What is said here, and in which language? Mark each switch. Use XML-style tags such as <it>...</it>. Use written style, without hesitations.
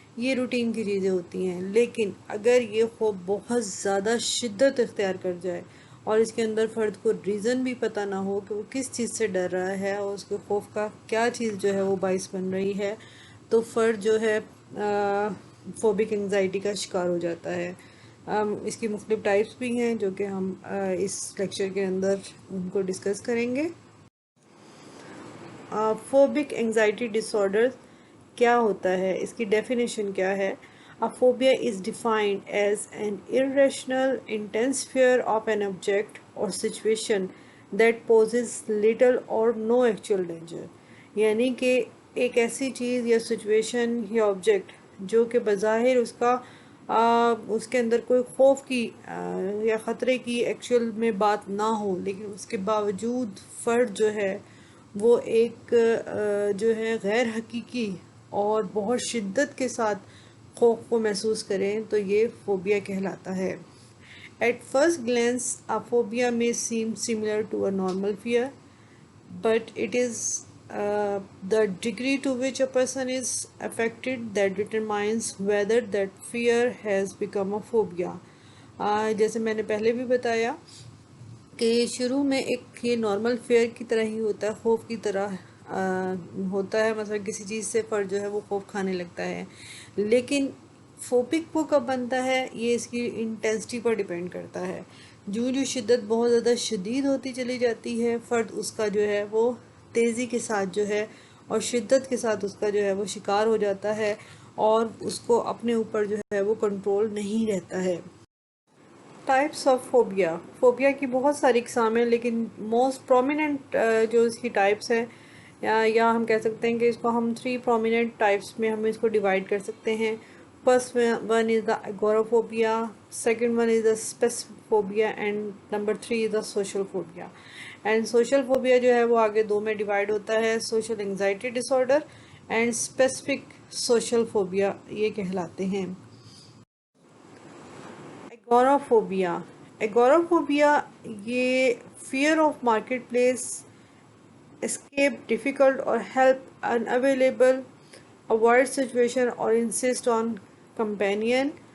<hi>ये रूटीन की चीज़ें होती हैं, लेकिन अगर ये खौफ बहुत ज़्यादा शिद्दत इख्तियार कर जाए और इसके अंदर फ़र्द को रीज़न भी पता ना हो कि वो किस चीज़ से डर रहा है और उसके खौफ का क्या चीज़ जो है वो बाइस बन रही है, तो फ़र्द जो है फोबिक एंग्जाइटी का शिकार हो जाता है। इसकी मुख्तलिफ टाइप्स भी हैं जो कि हम इस लेक्चर के अंदर उनको डिस्कस करेंगे। फोबिक एंग्जाइटी डिसऑर्डर क्या होता है, इसकी डेफिनेशन क्या है?</hi> <en>A phobia is defined as an irrational, intense fear of an object or situation that poses little or no actual danger.</en> <hi>यानी कि एक ऐसी चीज़ या सिचुएशन या ऑब्जेक्ट जो कि बज़ाहिर उसके अंदर कोई खौफ की या ख़तरे की एक्चुअल में बात ना हो, लेकिन उसके बावजूद फ़र्द जो है वो एक जो है गैर हकीकी और बहुत शिद्दत के साथ खौफ को महसूस करें, तो ये फोबिया कहलाता है।</hi> <en>At first glance a phobia may seem similar to a normal fear, but it is the degree to which a person is affected that determines whether that fear has become a phobia.</en> <hi>जैसे मैंने पहले भी बताया कि शुरू में एक ये नॉर्मल फेयर की तरह ही होता है, खौफ की तरह होता है, मतलब किसी चीज़ से फ़र्द जो है वो खौफ खाने लगता है, लेकिन फोबिक वो कब बनता है ये इसकी इंटेंसिटी पर डिपेंड करता है। जो शिद्दत बहुत ज़्यादा शदीद होती चली जाती है, फ़र्द उसका जो है वो तेज़ी के साथ जो है और शिद्दत के साथ उसका जो है वो शिकार हो जाता है और उसको अपने ऊपर जो है वो कंट्रोल नहीं रहता है। टाइप्स ऑफ फोबिया, फोबिया की बहुत सारी इकसाम हैं, लेकिन मोस्ट प्रोमिनेंट जो इसकी टाइप्स हैं या हम कह सकते हैं कि इसको हम 3 प्रोमिनेंट टाइप्स में हम इसको डिवाइड कर सकते हैं।</hi> <en>First one is the agoraphobia, second one is the specific phobia, and number 3 is the social phobia.</en> <hi>And social phobia जो है वो आगे 2 में डिवाइड होता है, social anxiety disorder and specific social phobia ये कहलाते हैं।</hi> <en>Agoraphobia, agoraphobia ये fear of market place, escape difficult or help unavailable, avoid situation और insist on companion।</en>